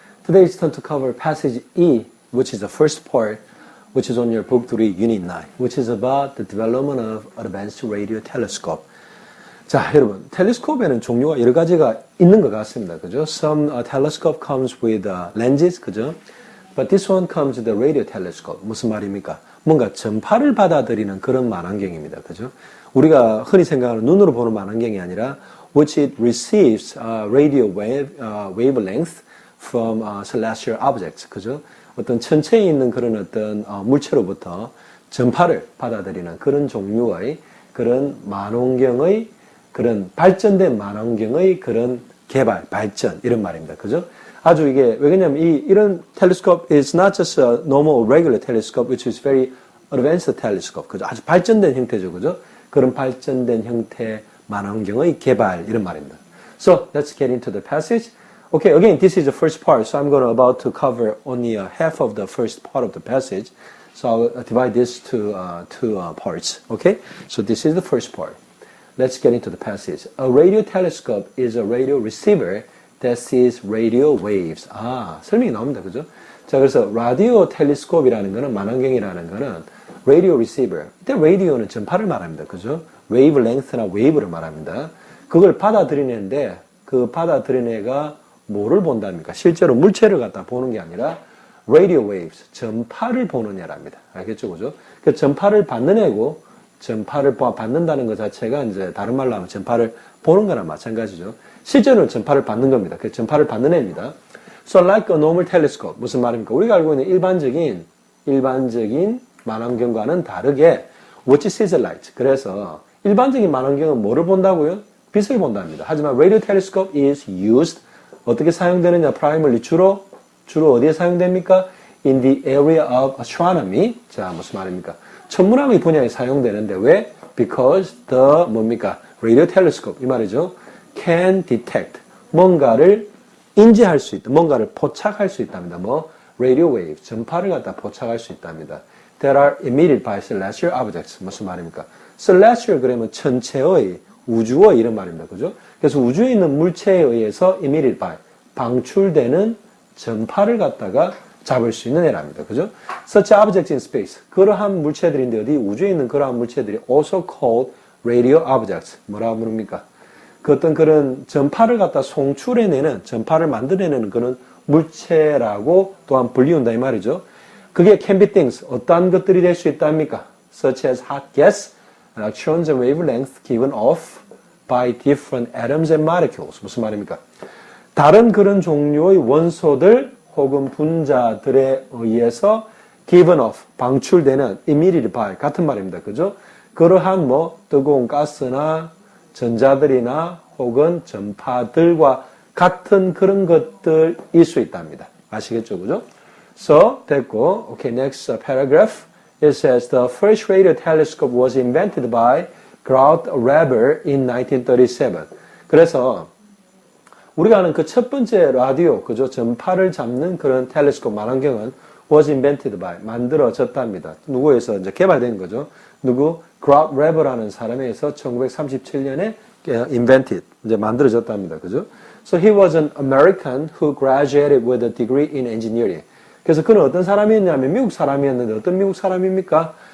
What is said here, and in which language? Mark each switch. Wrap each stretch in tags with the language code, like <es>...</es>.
<en>Today it's time to cover passage E, which is the first part, which is on your book 3 Unit 9, which is about the development of advanced radio telescope.</en> <ko>자, 여러분, 텔레스코프에는 종류가 여러 가지가 있는 것 같습니다. 그죠?</ko> <en>Some telescope comes with lenses,</en> <ko>그죠?</ko> <en>But this one comes with the radio telescope.</en> <ko>무슨 말입니까? 뭔가 전파를 받아들이는 그런 망원경입니다. 그죠? 우리가 흔히 생각하는 눈으로 보는 망원경이 아니라</ko> <en>which it receives radio wavelength from celestial objects.</en> <ko>그죠? 어떤 천체에 있는 그런 어떤 물체로부터 전파를 받아들이는 그런 종류의 그런 망원경의 그런 발전된 망원경의 그런 개발, 발전 이런 말입니다. 그죠? 아주 이게 왜냐면 이런</ko> <en>telescope is not just a normal regular telescope which is very advanced telescope.</en> <ko>그죠? 아주 발전된 형태죠. 그죠? 그런 발전된 형태 망원경의 개발 이런 말입니다.</ko> <en>So let's get into the passage. Okay, again, this is the first part, so I'm going to about to cover only half of the first part of the passage. So I'll divide this to two parts. Okay, so this is the first part. Let's get into the passage. A radio telescope is a radio receiver that sees radio waves.</en> <ko>설명이 나옵니다, 그죠? 자, 그래서 라디오 텔레스코프이라는 거는 망원경이라는 거는</ko> <en>radio receiver.</en> <ko>이때 radio는 전파를 말합니다, 그죠? wave length나 wave를 말합니다. 그걸 받아들이는데 그 받아들인 애가 뭐를 본답니까? 실제로 물체를 갖다 보는 게 아니라 radio waves, 전파를 보는 애랍니다. 알겠죠, 그죠? 그 전파를 받는 애고 전파를 받는다는 것 자체가 이제 다른 말로 하면 전파를 보는 거나 마찬가지죠. 실제로는 전파를 받는 겁니다. 그 전파를 받는 애입니다.</ko> <en>So like a normal telescope.</en> <ko>무슨 말입니까? 우리가 알고 있는 일반적인 망원경과는 다르게</ko> <en>what sees light.</en> <ko>그래서 일반적인 망원경은 뭐를 본다고요? 빛을 본답니다. 하지만</ko> <en>radio telescope is used.</en> <ko>어떻게 사용되느냐? primarily 주로 어디에 사용됩니까?</ko> <en>In the area of astronomy.</en> <ko>자, 무슨 말입니까? 천문학의 분야에 사용되는데 왜?</ko> <en>Because the</en> <ko>뭡니까? radio telescope 이 말이죠.</ko> <en>can detect</en> <ko>뭔가를 인지할 수 있다. 뭔가를 포착할 수 있답니다. 뭐 radio wave 전파를 갖다 포착할 수 있답니다.</ko> <en>That are emitted by celestial objects.</en> <ko>무슨 말입니까? celestial 그러면 천체의 우주의 이런 말입니다. 그죠? 그래서 우주에 있는 물체에 의해서</ko> <en>emitted by</en> <ko>방출되는 전파를 갖다가 잡을 수 있는 애랍니다. 그죠?</ko> <en>Such objects in space.</en> <ko>그러한 물체들인데 어디 우주에 있는 그러한 물체들이</ko> <en>also called radio objects.</en> <ko>뭐라고 부릅니까? 그 어떤 그런 전파를 갖다 송출해내는, 전파를 만들어내는 그런 물체라고 또한 불리운다 이 말이죠. 그게</ko> <en>can be things.</en> <ko>어떠한 것들이 될 수 있답니까?</ko> <en>Such as hot gas, electrons and wavelengths given off by different atoms and molecules.</en> <ko>무슨 말입니까? 다른 그런 종류의 원소들 혹은 분자들에 의해서</ko> <en>given off,</en> <ko>방출되는 emitted by 같은 말입니다. 그죠? 그러한 뭐 뜨거운 가스나 전자들이나 혹은 전파들과 같은 그런 것들일 수 있답니다. 아시겠죠? 그죠? So, 됐고.</ko> <en>Okay, next paragraph. It says the first radio telescope was invented by Grout Reber in 1937.</en> <ko>그래서 우리가 아는 그 첫 번째 라디오, 그죠? 전파를 잡는 그런 텔레스코프 망원경은</ko> <en>was invented by</en> <ko>만들어졌답니다. 누구에서 이제 개발된 거죠? 누구? Grout Reber라는 사람에 의해서 1937년에</ko> <en>invented</en> <ko>이제 만들어졌답니다. 그죠?</ko> <en>So he was an American who graduated with a degree in engineering.</en> <ko>그래서 그는 어떤 사람이었냐면 미국 사람이었는데 어떤 미국 사람입니까?</ko>